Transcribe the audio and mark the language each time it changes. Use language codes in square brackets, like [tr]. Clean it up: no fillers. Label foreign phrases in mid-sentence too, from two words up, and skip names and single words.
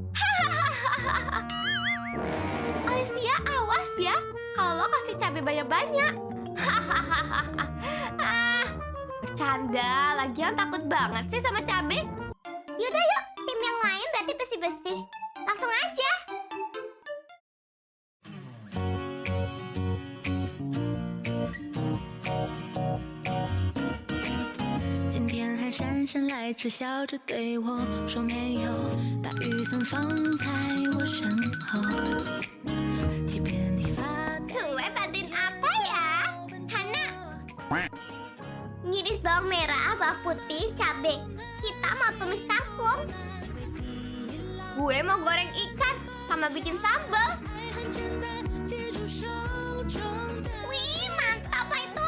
[id] Alicia, awas ya. Kalau lo kasih cabai banyak-banyak. Bercanda, lagian takut banget sih sama cabai. Yaudah yuk, tim yang lain berarti bersih-bersih. Langsung aja. [zh] 今天还姗姗来迟，笑着对我说没有，把雨伞放在我身后，即便你发呆。 [id] Gue bantuin apa ya? Hana. Ngiris bawang merah, bawang putih, cabai. Kita mau tumis kangkung. Gue mau goreng ikan sama bikin sambal. Wih, mantap lah itu.